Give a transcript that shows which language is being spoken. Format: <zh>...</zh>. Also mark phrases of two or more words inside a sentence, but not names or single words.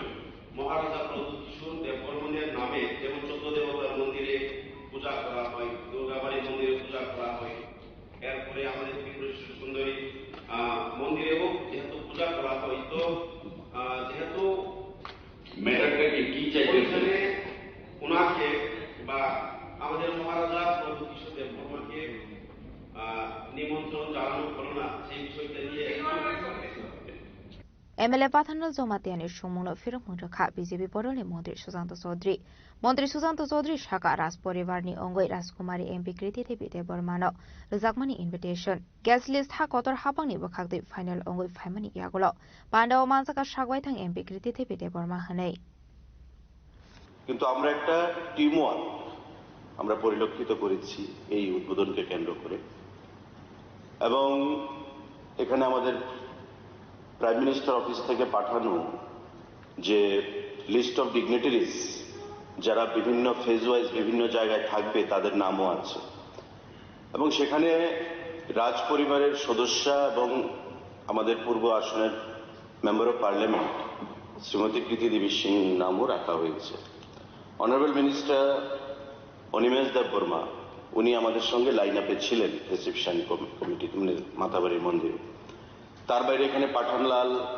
<bn>মহারাজা প্রভু কিশোর দেববর্মনের নামে যেমন 14 দেবতার মন্দিরে পূজা করা হয় দুর্গাবাড়ি মন্দিরে পূজা করা হয় এরপরে আমাদের ত্রিপুরেশ্বরী সুন্দরী মন্দিরেও যেহেতু পূজা করা হয় তো যেহেতু ম্যাটারটাকে কি চাইতেছেন ওনাকে বা আমাদের মহারাজা প্রভু কিশোর দেববর্মাকে নিমন্ত্রণ জানানো হলো না সেই বিষয়টা নিয়ে</bn> <trp>MLA Pathanal Jomatiani Shumuno Firmudaka BJP Podoli Mantri Susanto Chaudhary Shaka Ras Porivarni Ongoi Raskumari MP Kriti Devi Debormano Ruzakmani</trp> <en>invitation guest list</en> <trp>ha kotor hapangni bakhakde final Ongoi Faimani Yagulo Pandao Mansaka Shagwaitang MP Kriti Devi Deborma Hanei</trp> <bn>কিন্তু আমরা একটা</bn> <en>team work</en> <bn>আমরা পরিলক্ষিত করেছি এই উদ্বোধনকে কেন্দ্র করে এবং এখানে আমাদের</bn> <en>Prime Minister Office</en> <bn>থেকে পাঠানো যে</bn> <en>list of dignitaries</en> <bn>যারা বিভিন্ন</bn> <en>phase wise</en> <bn>বিভিন্ন জায়গায় থাকবে তাদের নামও আছে এবং সেখানে রাজ পরিবারের সদস্য এবং আমাদের পূর্ব আসনের</bn> <en>member of parliament</en> <bn>শ্রীমতী কৃতি দেবী সিং নামও রাখা হয়েছে</bn> <en>honourable minister</en> <bn>অনিমেষ দেববর্মা উনি আমাদের সঙ্গে</bn> <en>line up-e</en> <bn>ছিলেন</bn> <en>reception committee</en> <bn>মাতাবাড়ির মন্দিরে তার বাইরে এখানে পাঠানলাল</bn>